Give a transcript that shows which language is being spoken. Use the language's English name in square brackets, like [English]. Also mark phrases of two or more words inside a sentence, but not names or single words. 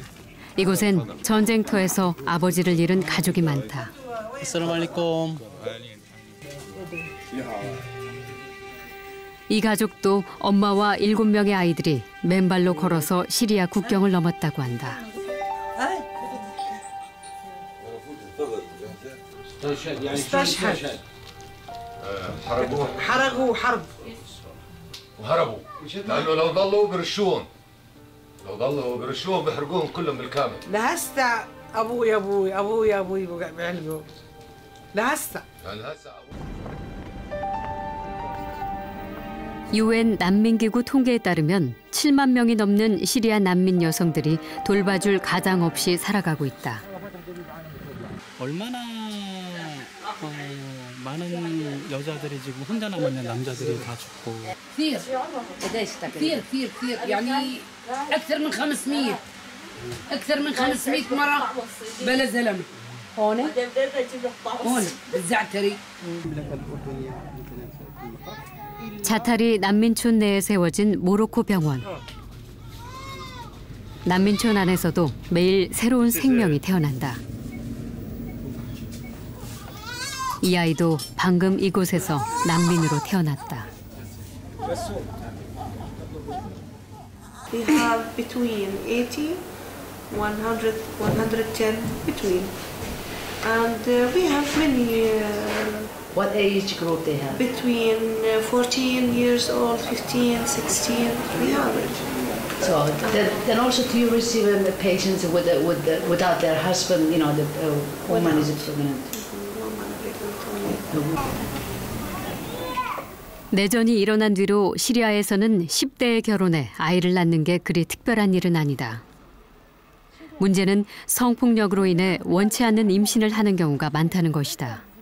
[Korean] 이곳엔 전쟁터에서 아버지를 잃은 가족이 많다. 아살라말리쿰. 이 가족도 엄마와 7명의 아이들이 맨발로 걸어서 시리아 국경을 넘었다고 한다. [Arabic] وهربوا لانه لو ضلوا برشون بيحرقوهم كلهم بالكامل. لهسه ابوي بقع بعلقه لهسه. [Korean] UN 난민기구 통계에 따르면 7만 명이 넘는 시리아 난민 여성들이 돌봐줄 가장 없이 살아가고 있다. 얼마나 많은 여자들이 지금 혼자 남았는 남자들이 다 죽고. [Arabic] كثير يعني أكثر من 500 مرة بلا زلمة هون بالزعتري. [Korean] 자타리 난민촌 내에 세워진 모로코 병원. 난민촌 안에서도 매일 새로운 생명이 태어난다. 이 아이도 방금 이곳에서 난민으로 태어났다. [English] We have between 80, 100, 110 between, and we have many. What age group they have? Between 14 years old, 15, 16. We have it. So then also do you receive patients without their husband? You know, the woman is pregnant. [Korean] 내전이 일어난 뒤로 시리아에서는 10대에 결혼해 아이를 낳는 게 그리 특별한 일은 아니다. 문제는 성폭력으로 인해 원치 않는 임신을 하는 경우가 많다는 것이다.